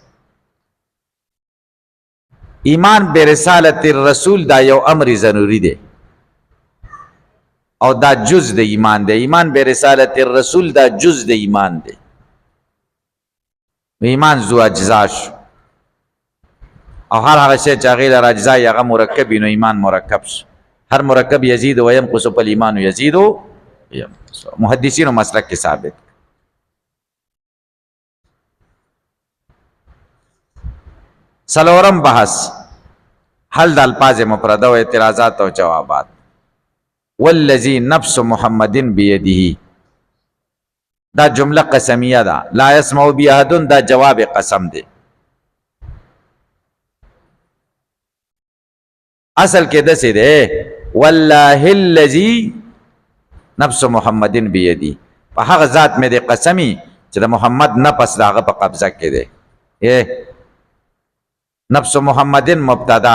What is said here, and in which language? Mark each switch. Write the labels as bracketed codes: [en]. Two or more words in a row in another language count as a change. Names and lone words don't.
[ar] ایمان برسالت الرسول [ps] دا یو امر ضروری دی او دا جز د ایمان دی [ar] ایمان برسالت الرسول [ps] دا جز د ایمان دی [ar] ایمان ذو اجزا [ps] شو او هر هغه شی چې هغې لره اجزا یې هغه مرکب وي نو ایمان مرکب شو هر [ar] مرکب یزید و ینقص فالایمان یزید و ینقص [ps] محدثینو مسلک کې ثابت څلورم بحث حل د [ar] الفاظ مفرده و اعتراضات [ps] او جوابات [ar] والذی نفس محمد بیده [ps] دا جمله قسمیه ده [ar] لا یسمع بی احد [ps] دا جواب قسم دی اصل کې داسې دی والله [ar] الذی نفس محمد بیدی [ps] په هغه ذات مې د قسمی چې د محمد نفس د هغه په قبضه کې دی [ar] نفس محمد مبتدا